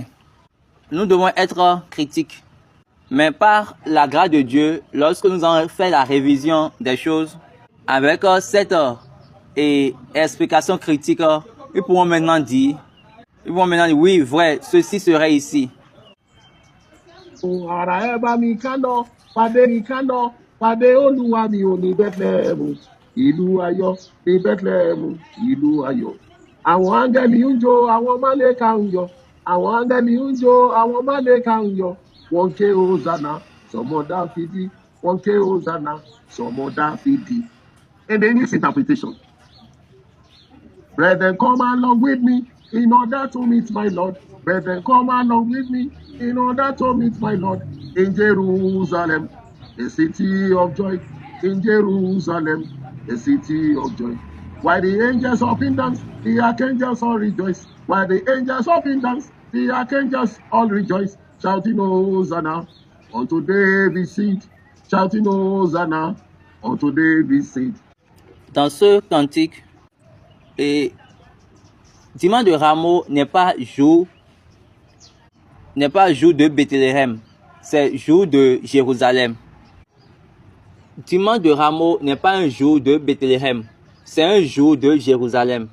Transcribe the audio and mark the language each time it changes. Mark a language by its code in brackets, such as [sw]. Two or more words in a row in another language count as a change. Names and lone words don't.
[fr] Nous devons être critiques. Mais par la grâce de Dieu, lorsque nous avons fait la révision des choses, avec cette explication critique, ils pourront maintenant dire, oui, vrai, ceci serait ici. [yo] Pàdé Olúwa mi ò ní Bẹ́tlẹ́hẹ́mù, ìlú ayọ̀ ní Bẹ́tlẹ́hẹ́mù, ìlú ayọ̀. Àwọn áńgẹ́lì ń jó, àwọn málékà ń yọ̀. Àwọn áńgẹ́lì ń jó, àwọn málékà ń yọ̀. Wọ́n ké Hosanna, sọmọ Dáfídì. Wọ́n ké Hosanna, sọmọ Dáfídì. [en] In the English interpretation, brethren, come along with me in order to meet my Lord. Brethren, come along with me in order to meet my Lord in Jerusalem. A city of joy, in Jerusalem, a city of joy. While the angels up in dance, the archangels all rejoice. While the angels up in dance, the archangels all rejoice. Shouting Hosanna unto David's seed. Shouting Hosanna unto David's seed. [fr] Dans ce cantique, dimanche de Rameaux n'est pas jour de Bethléem, c'est jour de Jérusalem. Dimanche de Rameaux n'est pas un jour de Bethléem, c'est un jour de Jérusalem.